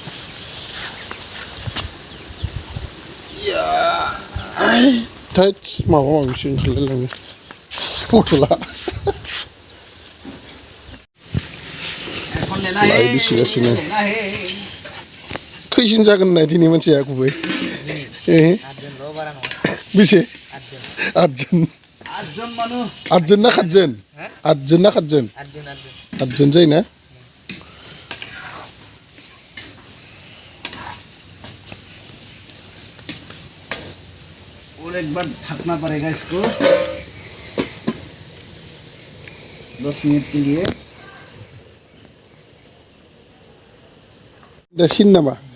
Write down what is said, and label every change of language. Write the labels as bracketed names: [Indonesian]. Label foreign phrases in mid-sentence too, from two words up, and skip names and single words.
[Bodo] थैद माबा माबिसो ओंखारलायलाङो बथला बिसिगासिनो खैसिन जागोन होननाय दिनै मानसिया गुबै बेसे 8 जन ना 7 जन 8 जन जायो ना [Hindi] और एक बार ढकना पड़ेगा इसको 10 मिनट के लिए [Bodo] दसिन नामा